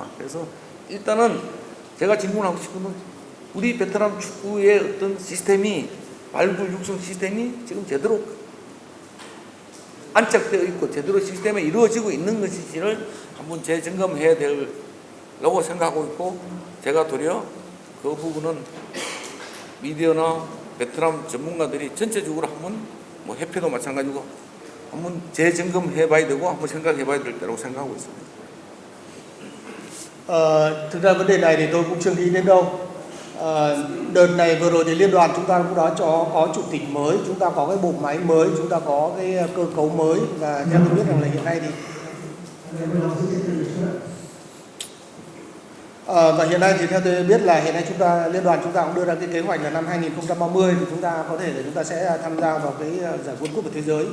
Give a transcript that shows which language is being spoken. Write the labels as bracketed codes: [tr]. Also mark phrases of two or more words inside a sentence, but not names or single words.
[ko] 그래서 일단은 제가 질문하고 싶은 건 우리 베트남 축구의 어떤 시스템이 발굴 육성 시스템이 지금 제대로 안착되어 있고 제대로 시스템에 이루어지고 있는 것인지를 한번 재점검해야 되려고 생각하고 있고 제가 도리어 그 부분은 미디어나 베트남 전문가들이 전체적으로 한번 뭐 협회도 마찬가지고 한번 재점검해 봐야 되고 한번 생각해 봐야 될 때라고 생각하고 있습니다. [vi] Thực ra vấn đề này thì tôi cũng chưa nghĩ đến đâu. Đợt này vừa rồi thì liên đoàn chúng ta cũng đã có chủ tịch mới, chúng ta có cái bộ máy mới, chúng ta có cái cơ cấu mới và theo tôi biết rằng là hiện nay thì và hiện nay thì theo tôi biết là hiện nay liên đoàn chúng ta cũng đưa ra cái kế hoạch là năm 2030 thì chúng ta có thể là chúng ta sẽ tham gia vào cái giải World Cup của thế giới.